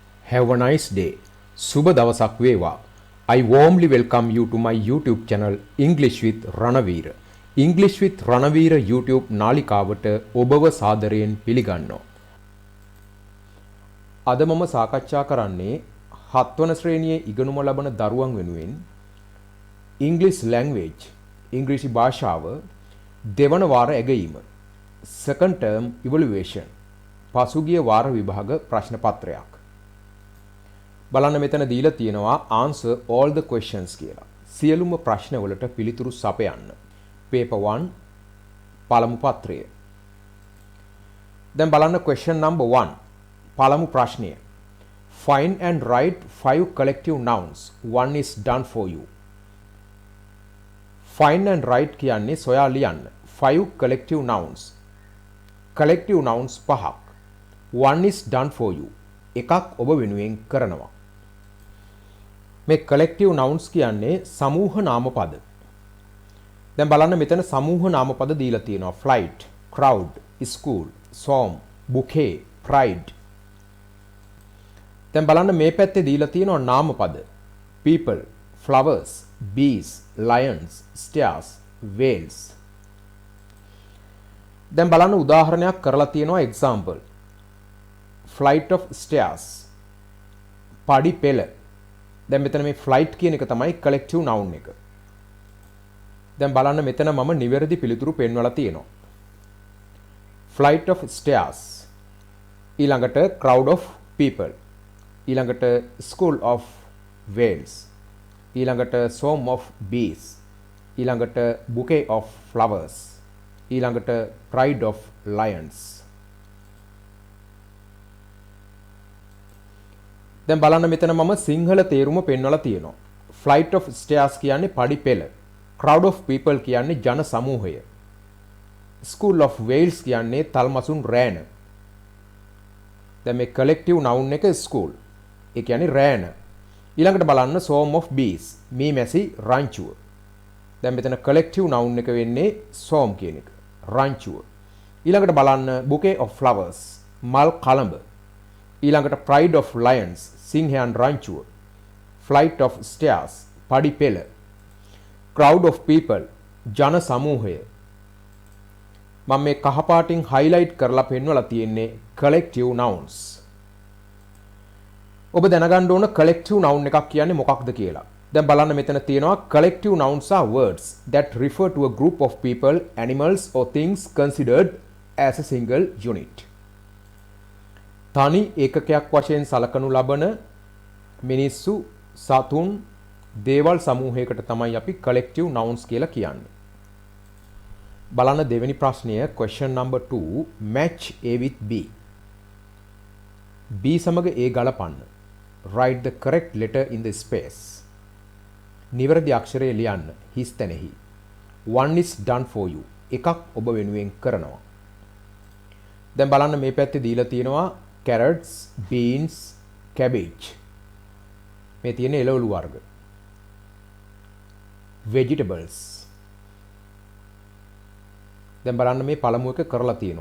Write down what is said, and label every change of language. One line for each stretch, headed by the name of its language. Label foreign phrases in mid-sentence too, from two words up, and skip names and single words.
English: Have a nice day.
Sinhala: සුබ දවසක් වේවා.
English: I warmly welcome you to my YouTube channel English with Ranavir.
Sinhala: English with Ranavir YouTube නාලිකාවට ඔබව සාදරයෙන් පිළිගන්නවා. අද මම සාකච්ඡා කරන්නේ 7 වන ශ්‍රේණියේ ඉගෙනුම ලබන දරුවන් වෙනුවෙන්
English: English language
Sinhala: ඉංග්‍රීසි භාෂාව දෙවන වාර ඇගීම
English: second term evaluation
Sinhala: පසුගිය වාර විභාග ප්‍රශ්න පත්‍රයක්. බලන්න මෙතන දීලා තියෙනවා
English: answer all the questions
Sinhala: කියලා. සියලුම ප්‍රශ්න වලට පිළිතුරු සපයන්න. paper 1 පළමු පත්‍රය. දැන් බලන්න
English: question number 1.
Sinhala: පළමු ප්‍රශ්නය.
English: Find and write 5 collective nouns. One is done for you. Find and write
Sinhala: කියන්නේ සොයා ලියන්න.
English: 5 collective nouns. collective nouns 5ක්. One is done for you.
Sinhala: එකක් ඔබ වෙනුවෙන් කරනවා. මේ
English: collective nouns
Sinhala: කියන්නේ සමූහ නාමපද. දැන් බලන්න මෙතන සමූහ නාමපද දීලා තියෙනවා.
English: flight, crowd, school, swarm, bouquet, pride.
Sinhala: දැන් බලන්න මේ පැත්තේ දීලා තියෙනවා නාමපද.
English: people, flowers, bees, lions, stairs, whales.
Sinhala: දැන් බලන්න උදාහරණයක් කරලා තියෙනවා example.
English: flight of stairs.
Sinhala: පඩි පෙළ. දැන් මෙතන මේ flight කියන එක තමයි
English: collective noun
Sinhala: එක. දැන් බලන්න මෙතන මම නිවැරදි පිළිතුරු පෙන්වලා තියෙනවා.
English: flight of stairs. ඊළඟට crowd of people. ඊළඟට school of whales. ඊළඟට swarm of bees. ඊළඟට bouquet of flowers. ඊළඟට pride of lions.
Sinhala: දැන් බලන්න මෙතන මම සිංහල තේරුම පෙන්වලා තියෙනවා.
English: flight of stairs
Sinhala: කියන්නේ පඩි පෙළ.
English: crowd of people
Sinhala: කියන්නේ ජන සමූහය.
English: school of whales
Sinhala: කියන්නේ තල්මසුන් රෑන. දැන් මේ
English: collective noun
Sinhala: එක school. ඒ කියන්නේ රෑන. ඊළඟට බලන්න
English: swarm of bees.
Sinhala: මේ මැසි රංචුව. දැන් මෙතන
English: collective noun
Sinhala: එක වෙන්නේ swarm කියන එක. රංචුව. ඊළඟට බලන්න
English: bouquet of flowers.
Sinhala: මල් කළඹ.
English: ඊළඟට pride of lions.
Sinhala: සිංහයන් රංචුව.
English: flight of stairs.
Sinhala: පඩි පෙළ.
English: crowd of people.
Sinhala: ජන සමූහය. මම මේ කහපාටින් highlight කරලා පෙන්වලා තියෙන්නේ
English: collective nouns.
Sinhala: ඔබ දැනගන්න ඕන
English: collective noun
Sinhala: එකක් කියන්නේ මොකක්ද කියලා. දැන් බලන්න මෙතන තියෙනවා
English: collective nouns are words that refer to a group of people, animals or things considered as a single unit.
Sinhala: තනි ඒකකයක් වශයෙන් සලකනු ලබන මිනිස්සු, සතුන්, දේවල් සමූහයකට තමයි අපි
English: collective nouns
Sinhala: කියලා කියන්නේ. බලන්න දෙවෙනි ප්‍රශ්නය
English: question number 2 match A with B.
Sinhala: B සමග A ගලපන්න.
English: Write the correct letter in the space.
Sinhala: නිවැරදි අක්ෂරය ලියන්න හිස් තැනෙහි.
English: One is done for you.
Sinhala: එකක් ඔබ වෙනුවෙන් කරනවා. දැන් බලන්න මේ පැත්තේ දීලා තියෙනවා
English: carrots, beans, cabbage.
Sinhala: මේ තියෙන එළවලු වර්ග. vegetables. දැන් බලන්න මේ පළමු එක කරලා තියෙනවා.